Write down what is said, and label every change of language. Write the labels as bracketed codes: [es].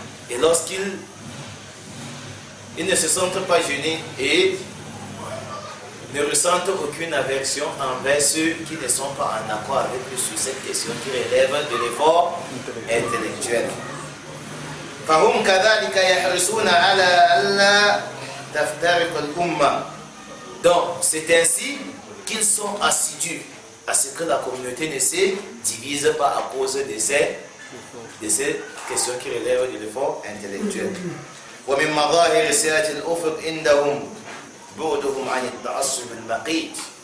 [fr] Et lorsqu'ils ne se sentent pas gênés et ne ressentent aucune aversion envers ceux qui ne sont pas en accord avec eux sur cette question qui relève de l'effort intellectuel. [ar] فهم كذلك يحرصون على ألا تفترق الأمة. [fr] Donc, c'est ainsi qu'ils sont assidus à ce que la communauté ne se divise pas à cause de ces questions qui relèvent de l'effort intellectuel. [ar] ومن مظاهر سعة الأفق عندهم بعدهم عن التعصب المقيت.